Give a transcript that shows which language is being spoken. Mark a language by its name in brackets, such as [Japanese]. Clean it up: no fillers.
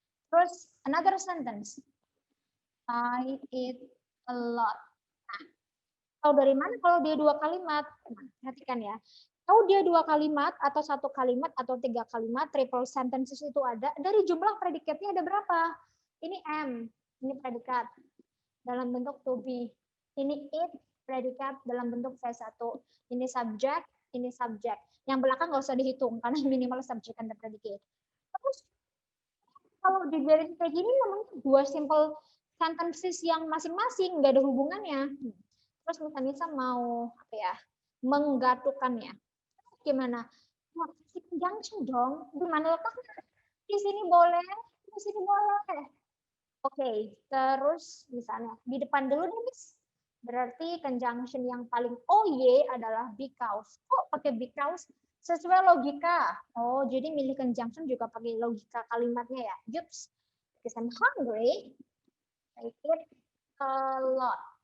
[English] Terus another sentence. I eat a lot. [Indonesian] Tahu dari mana kalau dia 2 kalimat? Nah, perhatikan ya. Tahu dia 2 kalimat atau 1 kalimat atau 3 kalimat, triple sentences itu ada, dari jumlah predikatnya ada berapa? Ini M, ini predikat dalam bentuk to be. Ini it, predikat dalam bentuk V1. Ini subjek, ini subjek. Yang belakang nggak usah dihitung, karena minimal subjek [English] and the predicate. [Indonesian] Terus, kalau dibiarin kayak gini, namanya 2 simple sentences yang masing-masing, nggak ada hubungannya. Terus misalnya mau apa ya, menggatukannya. Gimana? Mau kasih conjunction dong. Di mana letaknya? Di sini boleh, di sini boleh. Oke, terus misalnya di depan dulu nih, Miss. Berarti conjunction yang paling OY adalah because. Kok pakai because? Sesuai logika. Oh, jadi milih conjunction juga pakai logika kalimatnya ya. Yups. [English] Because I'm hungry, I eat a lot.